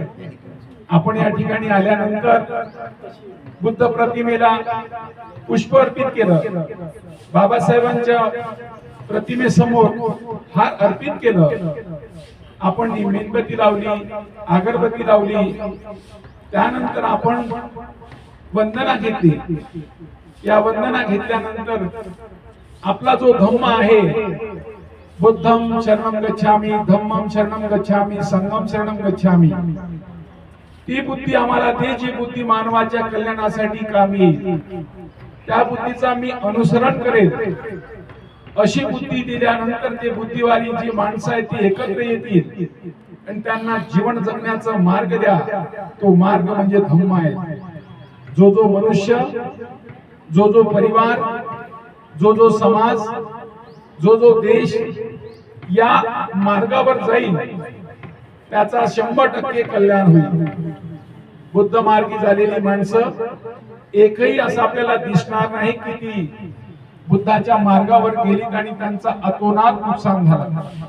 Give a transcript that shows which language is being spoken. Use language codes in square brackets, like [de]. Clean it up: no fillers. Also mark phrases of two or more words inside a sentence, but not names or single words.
[mr] आपण या ठिकाणी आल्यानंतर बुद्ध प्रतिमेला पुष्प अर्पित केलं, बाबासाहेबांच्या प्रतिमेसमोर हार अर्पित केलं, आपण मेणबत्ती लावली, अगरबत्ती लावली, त्यानंतर आपण वंदना घेतली. या वंदना घेतल्यानंतर आपला जो धम्म आहे, [pi] बुद्धं शरणं गच्छामि, धम्मं शरणं गच्छामि, संघं शरणं गच्छामि, [mr] ती बुद्धी आम्हाला दे जी बुद्धी मानवाच्या कल्याणासाठी कामी येईल. त्या बुद्धीचा मी अनुसरण करेल. अशी बुद्धी दिल्यानंतर ते बुद्धिवाली जी माणसं आहेत ती एकत्र येतील आणि त्यांना जीवन जगण्याचा मार्ग द्या. तो मार्ग म्हणजे धम्म आहे. जो जो मनुष्य, जो जो परिवार, जो जो समाज, जो जो देश या मार्गावर जाईल त्याचा 100% कल्याण होईल. बुद्ध मार्गी झालेली माणसं एकही असं आपल्याला दिसणार नाही की ती बुद्धाच्या मार्गावर गेली आणि त्यांचा अतोनात नुकसान झाला.